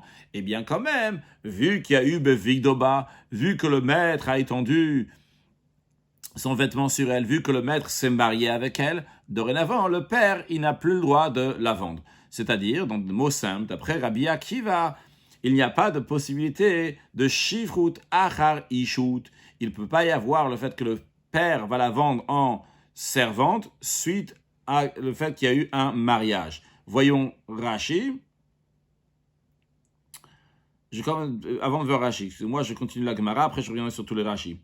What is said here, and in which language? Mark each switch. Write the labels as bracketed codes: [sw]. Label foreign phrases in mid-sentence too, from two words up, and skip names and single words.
[fr] Eh bien quand même, vu qu'il y a eu Bevigdoba, vu que le maître a étendu son vêtement sur elle, vu que le maître s'est marié avec elle, dorénavant, le père, il n'a plus le droit de la vendre. C'est-à-dire, dans le mot simple, d'après Rabbi Akiva, il n'y a pas de possibilité de [he] שפחות אחר אישות. [fr] Il ne peut pas y avoir le fait que le père va la vendre en servante suite à le fait qu'il y a eu un mariage. Voyons Rashi. Avant de voir Rashi, excusez-moi, je continue la Gemara, après je reviendrai sur tous les Rashi.